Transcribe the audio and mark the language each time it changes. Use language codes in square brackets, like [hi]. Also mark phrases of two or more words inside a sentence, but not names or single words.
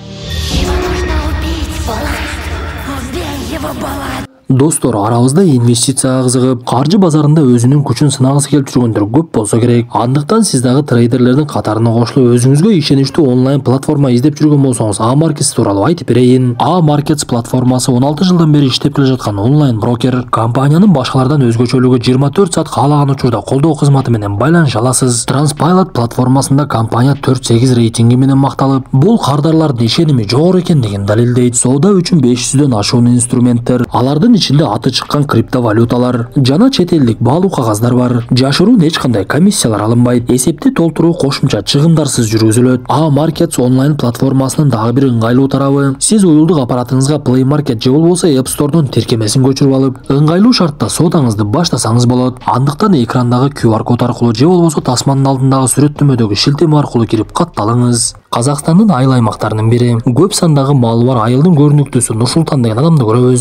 [ky] Достор, арабызда инвестицияга кызыгып, каржы базарында өзүнүн күчүн сынагысы келип жүргөндөр көп болсо керек. Андыктан сиз дагы трейдерлердин катарына кошулуп, өзүңүзгө ишеничтүү онлайн платформа издеп жүргөн болсоңуз, A-Markets тууралуу айтып берейин. A-Markets платформасы 16 жылдан бери иштеп келе жаткан онлайн брокер. Компаниянын башкалардан өзгөчөлүгү 24 саат каалаган учурда колдоо кызматы менен байланыша аласыз. Transpilot платформасында компания 4-8 рейтинги менен макталып, бул кардарлардын ишеними жогору экендигин далилдейт. Соода үчүн 500дөн ашуун инструменттер, алардын ичинде аты чыккан криптовалюталар жана чет элдик баалуу кагаздар бар. Жашыруун эч кандай комиссиялар алынбайт. Эсепти толтуруу кошумча чыгымдарсыз жүргүзүлөт. A-Markets онлайн платформасынын дагы бир ыңгайлуу тарабы, сиз уюлдук аппаратыңызга Play Market же болбосо App Store'дон тиркемесин көчүрүп алып, ыңгайлуу шартта соодаңызды баштасаңыз болот. Андыктан экрандагы QR код аркылуу же болбосо тасманын алдындагы сүрөттөмөдөгү шилтеме аркылуу кирип катталыңыз. Казакстандын айыл аймактарынын бири, көп сандагы малы бар айылдын көрүнүктүүсү Нурсултан деген адамды көрөбүз.